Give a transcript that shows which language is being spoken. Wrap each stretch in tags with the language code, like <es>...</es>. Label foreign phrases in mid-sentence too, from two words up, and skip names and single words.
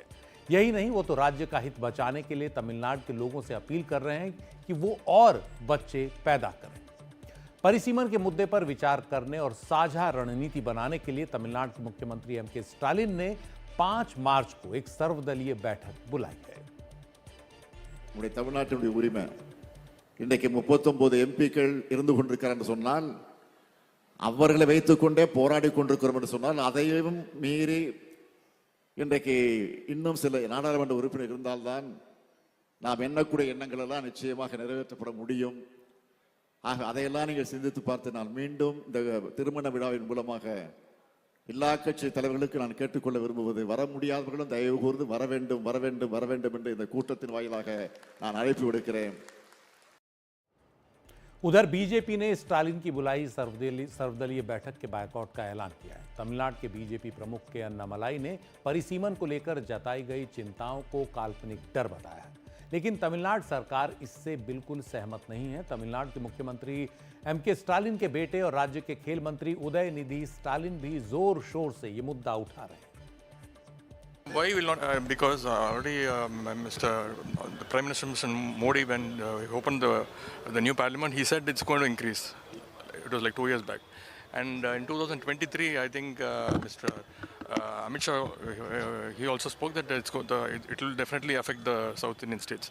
<hi>यही नहीं, वो तो राज्य का हित बचाने के लिए तमिलनाडु के लोगों से अपील कर रहे हैं कि वो और बच्चे पैदा करें। परिसीमन के मुद्दे पर विचार करने और साझा रणनीति बनाने के लिए तमिलनाडु के मुख्यमंत्री एमके स्टालिन ने 5 मार्च को एक सर्वदलीय बैठक बुलाई है।</hi> <ta>தமிழ்நாட்டினுடைய உரிமை இன்றைக்கு 39 எம்பிக்கள் இருந்து கொண்டிருக்கிறார் என்று சொன்னால், அவர்களை வைத்துக் கொண்டே போராடி கொண்டிருக்கிறோம் என்று சொன்னால், அதையும் மீறி இன்றைக்கு இன்னும் சில நாடாளுமன்ற உறுப்பினர் இருந்தால்தான் நாம் எண்ணக்கூடிய எண்ணங்கள் எல்லாம் நிச்சயமாக நிறைவேற்றப்பட முடியும். ஆக அதையெல்லாம் நீங்கள் சிந்தித்து பார்த்து நான் மீண்டும் இந்த திருமண விழாவின் மூலமாக எல்லா கட்சி தலைவர்களுக்கு நான் கேட்டுக்கொள்ள விரும்புவது, வர முடியாதவர்களும் தயவு கூர்ந்து வர வேண்டும் வர வேண்டும் வர வேண்டும் என்று இந்த கூட்டத்தின் வாயிலாக நான் அழைப்பு விடுக்கிறேன்।</ta> <hi>उधर बीजेपी ने स्टालिन की बुलाई सर्वदलीय बैठक के बायकॉट का ऐलान किया है। तमिलनाडु के बीजेपी प्रमुख के अन्नामलाई ने परिसीमन को लेकर जताई गई चिंताओं को काल्पनिक डर बताया है, लेकिन तमिलनाडु सरकार इससे बिल्कुल सहमत नहीं है। तमिलनाडु के मुख्यमंत्री एमके स्टालिन के बेटे और राज्य के खेल मंत्री उदयनिधि स्टालिन भी जोर शोर से ये मुद्दा उठा रहे हैं।</hi> <en>Why will not? Because already the Prime Minister Mr. Modi, when he opened the new parliament, he said it's going to increase. It was like 2 years back, and in 2023, I think Mr. Amit Shah, he also spoke that it will definitely affect the South Indian states.</en>